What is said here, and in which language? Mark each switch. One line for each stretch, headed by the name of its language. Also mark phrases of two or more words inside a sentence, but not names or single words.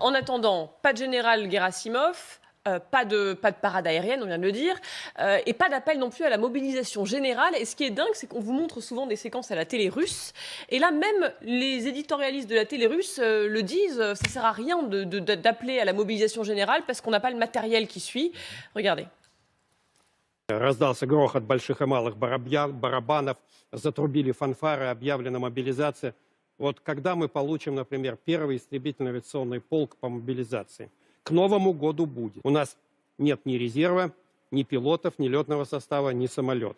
French: Bon, en attendant, pas de général Gerasimov, pas de parade aérienne, on vient de le dire, et pas d'appel non plus à la mobilisation générale. Et ce qui est dingue, c'est qu'on vous montre souvent des séquences à la télé russe. Et là, même les éditorialistes de la télé russe le disent, ça ne sert à rien d'appeler à la mobilisation générale parce qu'on n'a pas le matériel qui suit. Regardez.
Russian: Раздался грохот больших и малых барабанов, затрубили фанфары, объявлена мобилизация. Вот когда мы получим, например, первый истребительно-авиационный полк по мобилизации? К Новому году будет. У нас нет ни резерва, ни пилотов, ни летного состава, ни самолетов.